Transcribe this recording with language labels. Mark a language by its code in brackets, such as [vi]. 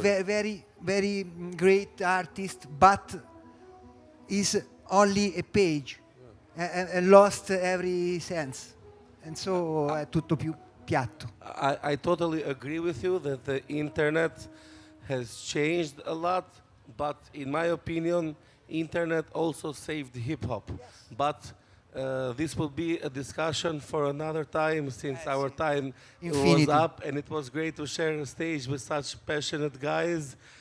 [en] Very, very great artist, but is only a page and lost every sense. And so [it] è tutto più piatto. [en] I totally agree with you that the internet has changed a lot, but in my opinion, internet also saved hip-hop. Yes. But this will be a discussion for another time, since our time was up, and it was great to share a stage with such passionate guys.